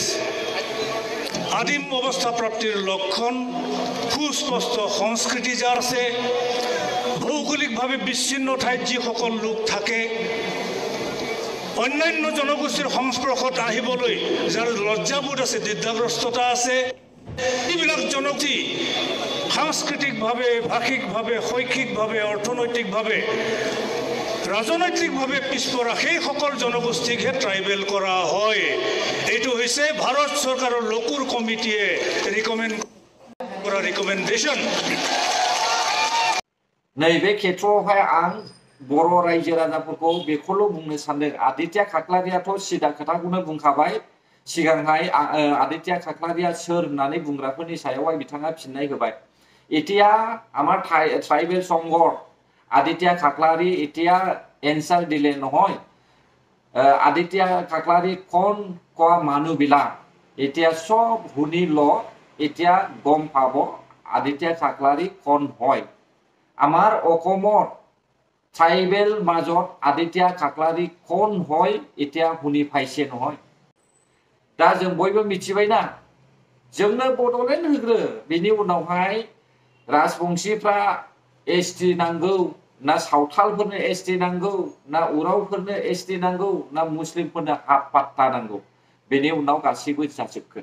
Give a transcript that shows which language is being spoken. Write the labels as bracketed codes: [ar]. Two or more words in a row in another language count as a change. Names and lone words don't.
[as] আদিম অৱস্থা প্ৰাপ্তিৰ লক্ষণ, সুস্পষ্ট সংস্কৃতি যাৰ আছে, ভৌগোলিকভাৱে বিচ্ছিন্ন ঠাইত যিসকল লোক থাকে, অন্যান্য জনগোষ্ঠীৰ সংস্পৰ্শত আহিবলৈ যাৰ লজ্জাবোধ আছে, দ্বিধাগ্ৰস্ততা আছে, এইবিলাক জনগোষ্ঠী সাংস্কৃতিকভাৱে, ভাষিকভাৱে, শৈক্ষিকভাৱে, অৰ্থনৈতিকভাৱে, ৰাজনৈতিকভাৱে পিছপৰা সেইসকল জনগোষ্ঠীকহে ট্ৰাইবেল কৰা হয়। এইটো হৈছে ভাৰত চৰকাৰৰ লোকৰ কমিটিয়ে ৰিকমেণ্ড কৰা ৰিকমেণ্ডেশ্যন। [brx] नैबे खेत्रआवहाय आं बर' रायजो राजाफोरखौ बेखौल' बुंनो सानदों। आदित्य खाख्लारियाथ' सिदा खोथाखौनो बुंखाबाय। सिगांहाय आदित्य खाख्लारिया सोर होननानै बुंग्राफोरनि सायावहाय बिथाङा फिननाय होबाय। [as] এতিয়া আমাৰ ট্ৰাইবেল সংঘৰ আদিত্য খাখলাৰী এতিয়া এনচাৰ দিলে নহয়। আদিত্য খাখলাৰী কোন কোৱা মানুহবিলাক এতিয়া সব শুনি ল, এতিয়া গম পাব আদিত্য খাখলাৰী কোন হয়। আমাৰ অসমৰ ট্ৰাইবেল মাজত আদিত্য খাখলাৰী কোন হয় এতিয়া শুনি পাইছে নহয়। [brx] दा जों बयबो मिथिबायना, जोंनो बड'लेण्ड होग्रो, बिनि उनावहाय राजबंशीफ्रा एसटी नांगौ ना सावथालफोरनो एसटी नांगौ ना उरावफोरनो एसटी नांगौ ना मुस्लिमफोरनो हाफ पाट्टा नांगौ, बेनि उनाव गासैबो जाजोबगोन।